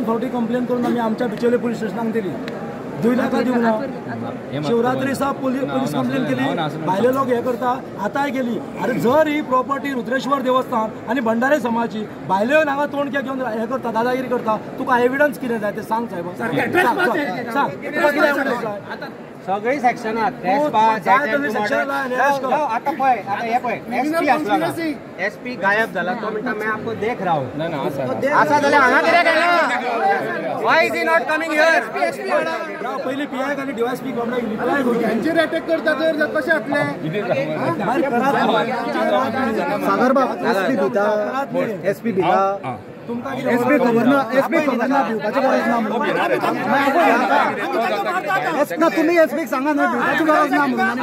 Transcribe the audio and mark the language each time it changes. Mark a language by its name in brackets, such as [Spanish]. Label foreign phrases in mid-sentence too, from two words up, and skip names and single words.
[Konkani] फावटी कंप्लेन करून आम्ही आमच्या बिचोले पोलीस स्टेशनाक दिली 2 लाख दिवंक ना शिवरात्री सा पोलीस कंप्लेन केली भायले लोक हे करता आतांय गेली अरे जर ही प्रॉपर्टी रुद्रेश्वर देवस्थान आणि भंडारी समाजाची भायले हांगा तोंड घेऊन हे करता दादागिरी करता तुका एविडन्स कितें जाय ते सांग साहेब सांग सगळी सेक्शनात आता पळय आता हे पळय एसपी आसला एसपी गायब झाला तो म्हणटा [Hindi] मैं आपको देख रहा हूं [Konkani] असा जाल्यार हांगा कित्याक गेला [English] Why is he not coming here [Konkani] पहिले पीआय आणि डीवायएसपी यांचेर अटॅक करता तर कशे जातले सागरबाब एसपी भिता एसपी खबर ना भिवपाची गरज ना तुम्ही एसपी सांगा ना भिवपाची गरज ना म्हणून